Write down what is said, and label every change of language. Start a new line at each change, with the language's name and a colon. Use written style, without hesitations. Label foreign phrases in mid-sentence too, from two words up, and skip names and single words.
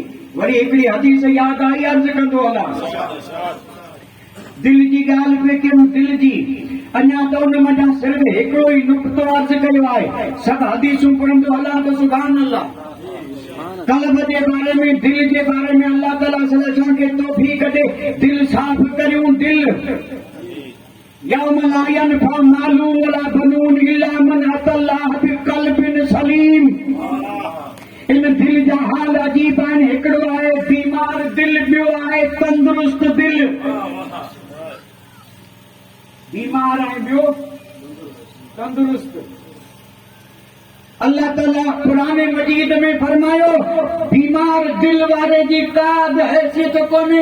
Sindhi: वरी हिकिड़ी हदीस यादि आई, अर्ज़ कंदो हलां, दिल जी ॻाल्हि पे कयूं, दिल जी। अञा त उन मथां सिर्फ़ हिकिड़ो ई नुक़्तो अर्ज़ कयो आहे। सभु हदीसूं पढ़ंदो हलां त
Arabic: سبحان الله.
Sindhi: कल्ब जे बारे में, दिल जे बारे में अल्लाह ताला असांखे तौफ़ीक़ ॾे, दिल साफ़ करियूं।
Arabic: दिल يوم لا ينفع مال ولا بنون إلا من أتى الله بقلب سليم.
Sindhi: इन दिल जा हाल अजीब आहिनि। हिकिड़ो आहे बीमार दिल, ॿियो आहे तंदुरुस्त दिल। बीमार ऐं ॿियो तंदुरुस्त। अल्लाह ताला क़ुरान मजीद में फरमायो बीमार दिल वारे जी का बि हैसियत कोन्हे।